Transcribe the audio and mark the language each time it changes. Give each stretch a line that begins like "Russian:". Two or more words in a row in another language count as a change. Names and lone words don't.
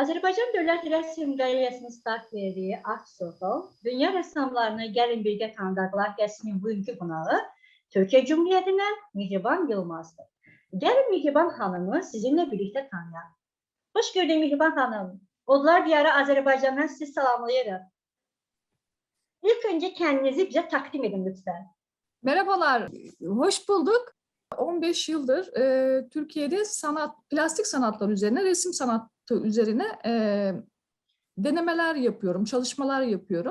Azerbaijani: Azərbaycan Dövlət Rəsm Qələməsinin start verdiyi Art Circle, dünya rəssamlarını gəlin birgə tanıdaq layihəsinin bugünkü qonağı Türkiyə Cümhuriyyətindən Mehriban Yılmazdır. Gəlin Mehriban xanımı sizinlə birlikdə tanıyaq. Hoş gördük Mehriban xanım. Odlar diyarı Azərbaycandan sizi salamlayırıq.
Turkish: İlk önce kendinizi bize takdim edin lütfen. Merhabalar, hoş bulduk. 15 yıldır Türkiye'de plastik sanatlar üzerine, resim sanatı üzerine denemeler yapıyorum, çalışmalar yapıyorum.